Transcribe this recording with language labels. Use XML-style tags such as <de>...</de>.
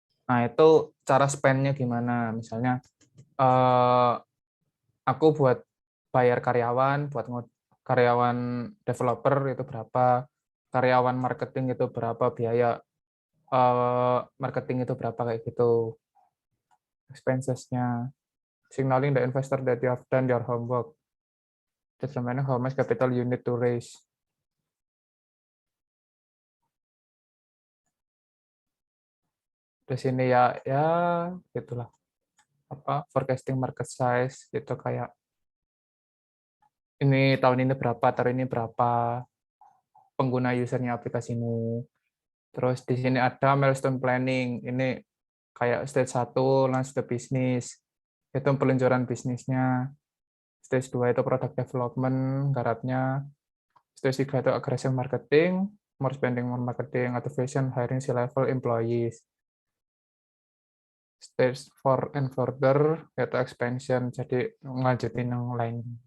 <id>Nah, itu cara spend-nya gimana? Misalnya aku buat bayar karyawan, buat karyawan developer itu berapa, karyawan marketing itu berapa, biaya marketing itu berapa kayak gitu. Expenses-nya.</id> <en>Signaling the investor that you have done your homework. Determining how much capital you need to raise.</en> <id>Di sini ya gitulah.</id> <en>Forecasting market size</en> <id>itu kayak ini tahun ini berapa, tahun ini berapa pengguna usernya aplikasimu. Terus di sini ada milestone planning. Ini kayak</id> <en>stage 1 launch the business.</en> <id>Itu peluncuran bisnisnya.</id> <en>Stage 2 itu product development,</en> <id>garapnya.</id> <en>Stage 3 itu aggressive marketing, more spending on marketing, activation, hiring C-level employees. Stage 4 and further</en> <id>itu expansion, jadi ngelanjutin yang lain.</id>